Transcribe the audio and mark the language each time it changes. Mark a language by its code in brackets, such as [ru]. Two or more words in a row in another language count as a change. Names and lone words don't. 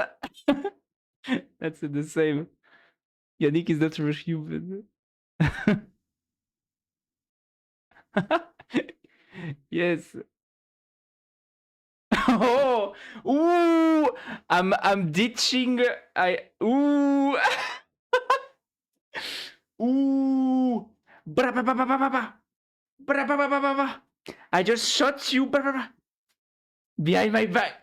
[en] That's the same. Yannick is not a real human. Yes. Oh, ooh, I'm ditching. Ooh, ooh, bra, ba, ba, ba, ba, ba, ba. I just shot you behind my back.